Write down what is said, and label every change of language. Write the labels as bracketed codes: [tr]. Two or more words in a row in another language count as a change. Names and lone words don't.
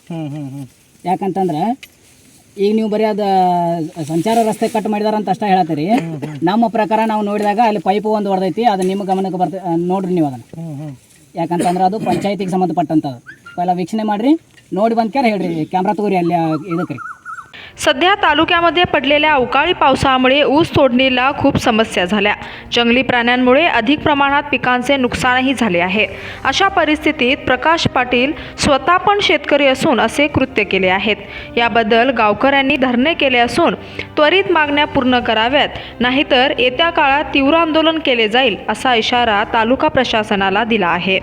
[kn] ಯಾಕಂತಂದ್ರೆ ಈಗ ನೀವು ಬರೀ ಅದು ಸಂಚಾರ ರಸ್ತೆ ಕಟ್ ಮಾಡಿದಾರ ಅಂತ ಅಷ್ಟೇ ಹೇಳತ್ತೀರಿ. ನಮ್ಮ ಪ್ರಕಾರ ನಾವು ನೋಡಿದಾಗ ಅಲ್ಲಿ ಪೈಪು ಒಂದು ಹೊಡೆದೈತಿ, ಅದು ನಿಮ್ಮ ಗಮನಕ್ಕೆ ನೋಡ್ರಿ ನೀವು ಅದನ್ನು. ಯಾಕಂತಂದ್ರೆ ಅದು ಪಂಚಾಯತಿಗೆ ಸಂಬಂಧಪಟ್ಟಂಥದ್ದು. ಪೈಲ ವೀಕ್ಷಣೆ ಮಾಡಿರಿ, ನೋಡಿ ಬಂದ್ಕ್ಯಾರ ಹೇಳ್ರಿ, ಕ್ಯಾಮ್ರಾ ತಗೋರಿ ಅಲ್ಲಿ ಇದಕ್ಕೆ ರೀ. [mr] सध्या तालुक्यामध्ये पडलेल्या अवकाळी पावसामुळे ऊस तोडणीला खूप समस्या झाल्या. जंगली प्राण्यांमुळे अधिक प्रमाणात पिकांचे नुकसानही झाले आहे. अशा परिस्थितीत प्रकाश पाटील स्वतः पण शेतकरी असून असे कृत्य केले आहेत. याबद्दल गावकऱ्यांनी धरणे केले असून त्वरित मागण्या पूर्ण कराव्यात, नाहीतर येत्या काळात तीव्र आंदोलन केले जाईल असा इशारा तालुका प्रशासनाला दिला आहे.